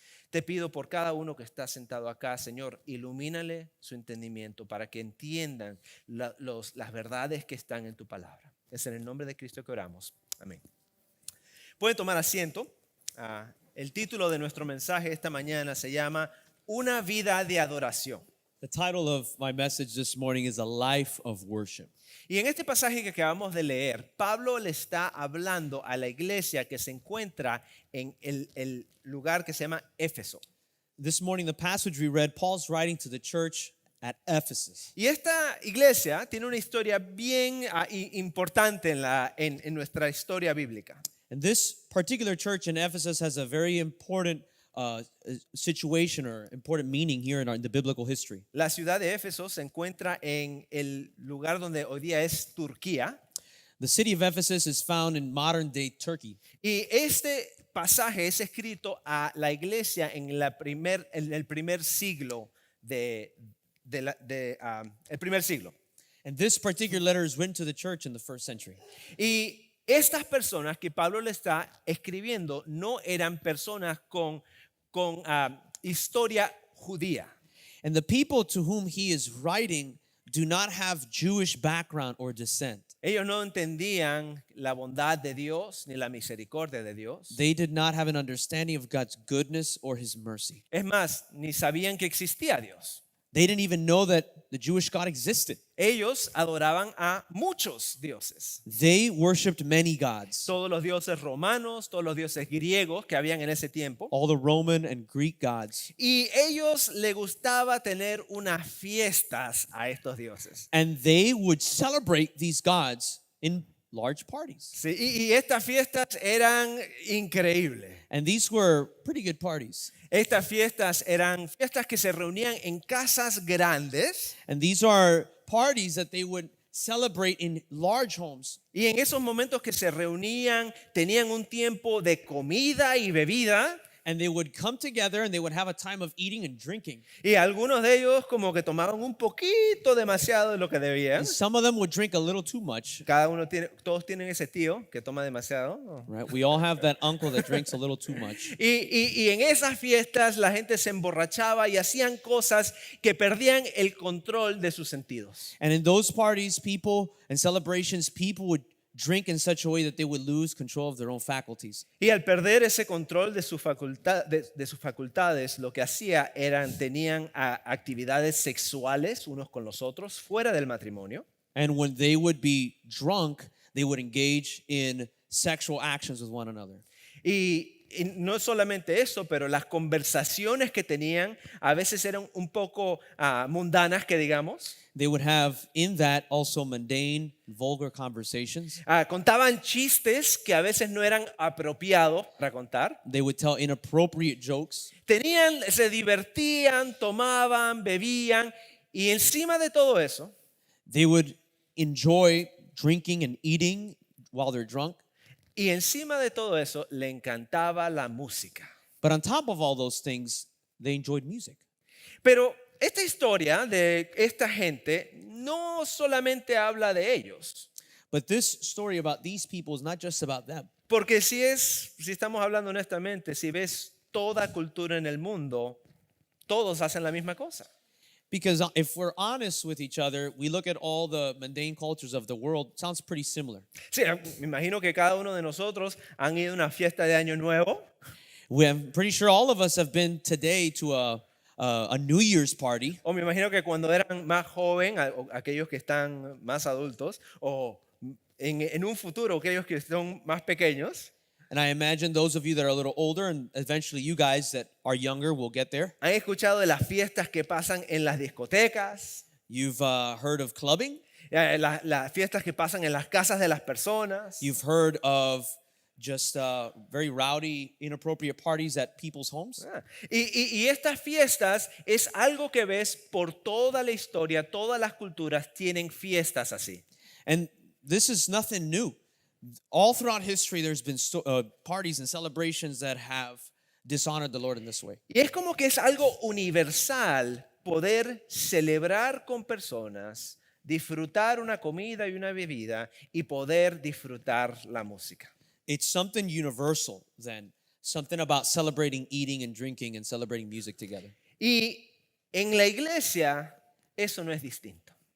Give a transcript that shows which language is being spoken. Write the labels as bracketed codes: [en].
[es] Te pido por cada uno que está sentado acá, Señor, ilumínale su entendimiento para que entiendan las verdades que están en tu palabra. Es en el nombre de Cristo que oramos. Amén. Pueden tomar asiento. El título de nuestro mensaje esta mañana se llama Una vida de adoración. [en] The title of my message this morning is A Life of Worship. [es] Y en este pasaje que acabamos de leer, Pablo le está hablando a la iglesia que se encuentra en el lugar que se llama Éfeso. [en] This morning, the passage we read, Paul's writing to the church at Ephesus. [es] Y esta iglesia tiene una historia bien importante en nuestra historia bíblica. [en] And this particular church in Ephesus has a very important situation or important meaning here in the biblical history. [es] La ciudad de Éfeso se encuentra en el lugar donde hoy día es Turquía. [en] The city of Ephesus is found in modern day Turkey. [es] Y este pasaje es escrito a la iglesia en el primer siglo el primer siglo. [en] And this particular letter is written to the church in the first century. [es] Y estas personas que Pablo le está escribiendo no eran personas con historia judía. [en] And the people to whom he is writing do not have Jewish background or descent. [es] Ellos no entendían la bondad de Dios ni la misericordia de Dios. [en] They did not have an understanding of God's goodness or his mercy. [es] Es más, ni sabían que existía Dios. [en] They didn't even know that the Jewish God existed. [es] Ellos adoraban a muchos dioses. [en] They worshiped many gods. [es] Todos los dioses romanos, todos los dioses griegos que habían en ese tiempo. [en] All the Roman and Greek gods. [es] Y ellos les gustaba tener unas fiestas a estos dioses. [en] And they would celebrate these gods in large parties. [es] Sí, y estas fiestas eran increíbles. [en] And these were pretty good parties. [es] Estas fiestas eran fiestas que se reunían en casas grandes. [en] And these are parties that they would celebrate in large homes. [es] Y en esos momentos que se reunían, tenían un tiempo de comida y bebida. [en] And they would come together and they would have a time of eating and drinking. [es] Y algunos de ellos como que tomaban un poquito demasiado de lo que debían. [en] And some of them would drink a little too much. [es] Todos tienen ese tío que toma demasiado. [en] Right? We all have that uncle that drinks a little too much. [es] Y en esas fiestas la gente se emborrachaba y hacían cosas que perdían el control de sus sentidos. [en] And in those parties, people and celebrations, people would drink in such a way that they would lose control of their own faculties. [es] Y al perder ese control de, de sus facultades, lo que hacía tenían actividades sexuales unos con los otros fuera del matrimonio. [en] And when they would be drunk, they would engage in sexual actions with one another. [es] Y no solamente eso, pero las conversaciones que tenían a veces eran un poco mundanas, que digamos. [en] They would have in that also mundane, vulgar conversations. [es] Contaban chistes que a veces no eran apropiados para contar. [en] They would tell inappropriate jokes. [es] Se divertían, tomaban, bebían, y encima de todo eso, [en] they would enjoy drinking and eating while they're drunk. [es] Y encima de todo eso, le encantaba la música. [en] But on top of all those things, they enjoyed music. [es] Pero esta historia de esta gente no solamente habla de ellos. [en] But this story about these people is not just about them. [es] Porque si estamos hablando honestamente, si ves toda cultura en el mundo, todos hacen la misma cosa. [en] Because if we're honest with each other, we look at all the mundane cultures of the world, it sounds pretty similar. [es] Sí, me imagino que cada uno de nosotros han ido a una fiesta de Año Nuevo. [en] I'm pretty sure all of us have been today to a New Year's party. [es] O me imagino que cuando eran más joven, aquellos que están más adultos, o en un futuro, aquellos que son más pequeños. [en] And I imagine those of you that are a little older, and eventually you guys that are younger will get there. [es] Han escuchado de las fiestas que pasan en las discotecas. [en] You've heard of clubbing. [es] Las fiestas que pasan en las casas de las personas. [en] You've heard of just very rowdy, inappropriate parties at people's homes. [es] Y estas fiestas es algo que ves por toda la historia, todas las culturas tienen fiestas así. [en] And this is nothing new. All throughout history, there's been parties and celebrations that have dishonored the Lord in this way. [es] Y es como que es algo universal poder celebrar con personas, disfrutar una comida y una bebida y poder disfrutar la música. [en] It's something universal then, something about celebrating eating and drinking and celebrating music together. [es] Y en la iglesia eso no es distinto.